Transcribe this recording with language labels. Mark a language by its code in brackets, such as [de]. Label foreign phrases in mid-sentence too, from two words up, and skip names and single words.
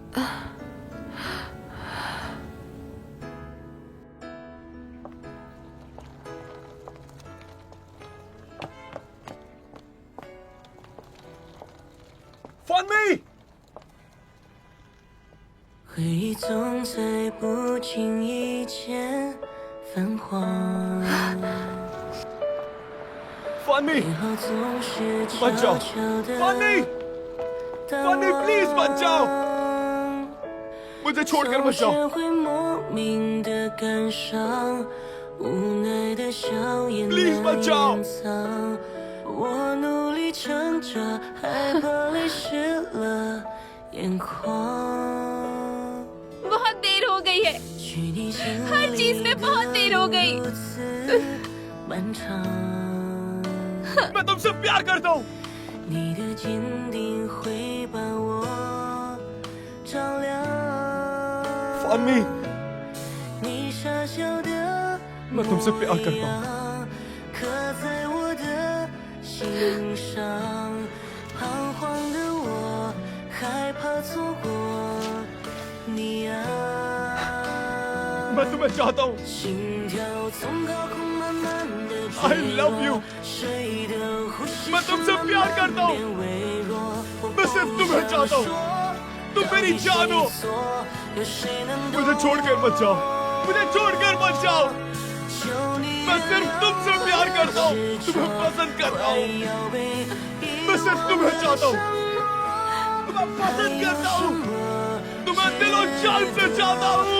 [hi] फानमी! [zh] 回忆总在不经意间泛黄。 [hi] फानमी! [zh] 美好总是悄 [hi] बच जाओ! [zh] 悄地 [hi] फानमी! [zh] 淡 [hi] फानमी [zh] 忘 [hi] प्लीज बच जाओ! मुझे छोड़कर मत [zh] 总 [hi] जाओ! [zh] 是会莫名的感伤，无奈的笑也 Please 难 [hi] बच जाओ! [zh] 隐藏。我努力撑着，害怕泪湿了眼眶。 [hi] बहुत देर हो गई है, हर चीज में बहुत देर हो गई। [zh] 漫长。 [hi] मैं तुमसे प्यार करता हूँ। [zh] 你的坚定会把我照亮。 [hi] फानमी, [zh] 你傻笑的 [hi] मैं तुमसे प्यार करता हूँ। [zh] 模样刻在我的心上。彷徨的我害怕错过你啊。 [hi] मैं तुम्हें चाहता हूँ। [zh] 心跳从高空慢慢地 [en] I love you. [zh] 谁的呼吸 [hi] मैं तुमसे प्यार करता हूँ। [zh] 变微弱 [hi] मैं सिर्फ तुम्हें चाहता हूँ। तुम मेरी जान हो। [zh] 有谁能 [hi] मुझे छोड़कर मत जाओ। मुझे छोड़कर मत जाओ। मैं सिर्फ तुमसे प्यार करता हूँ। तुम्हें पसंद करता हूँ। मैं सिर्फ तुम्हें चाहता हूँ। तुम्हें पसंद करता हूँ। तुम्हें दिलो जान से चाहता हूँ।